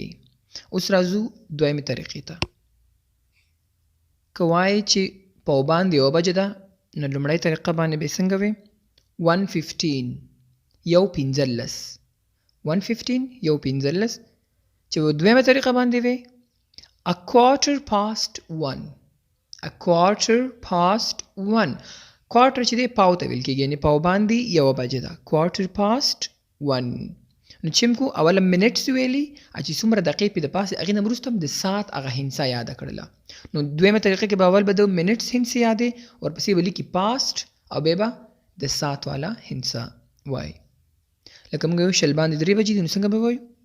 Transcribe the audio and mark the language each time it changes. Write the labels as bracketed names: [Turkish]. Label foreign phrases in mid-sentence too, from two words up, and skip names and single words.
[Pashto] اوس راځو دویمه طریقې ته. کوای چې پاوباندې یو بجه ده نو لومړی طریقه باندې به څنګه وي 115 یو 15 115 یو 15 چې دویمه طریقه باندې وي [English] a quarter past 1 a quarter past 1 [Pashto] quarter چې دی پاو ته ویل کېږي یعنی پاو باندې یو بجه ده [English] quarter past 1 [Pashto] نو چې موږ اوله منټس ویلي چې څومره دقیقې په د پاسه هغې نه وروسته د ساعت هغه هندسه یاده کړله نو دویمه طریقه کې به اول به د منټس هندسه یادې ورپسې به لیکي پاست او بیا به د ساعت والا هندسه وایي لکه موږ یو شل باندې 3 بجې دي نو څنګه به وایو